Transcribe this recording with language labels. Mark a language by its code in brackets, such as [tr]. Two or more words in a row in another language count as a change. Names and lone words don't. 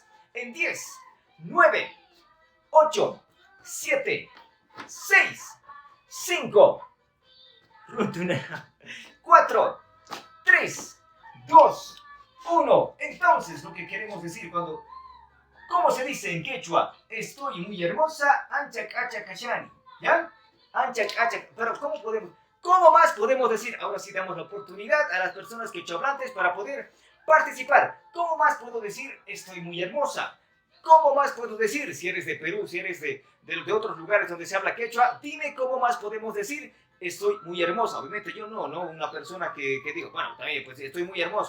[es] En 10, 9, 8, 7, 6, 5, 4, 3, 2, 1. Entonces, lo que queremos decir ¿cómo se dice en quechua? Estoy muy hermosa, [qu] ancha cacha cachani. ¿Ya? Ancha cacha, [es] pero ¿cómo más podemos decir? Ahora sí damos la oportunidad a las personas quechohablantes para poder participar. ¿Cómo más puedo decir estoy muy hermosa? ¿Cómo más puedo decir si eres de Perú, si eres de otros lugares donde se habla quechua? Dime cómo más podemos decir estoy muy hermosa. Obviamente yo no una persona que digo, bueno, también pues estoy muy hermoso.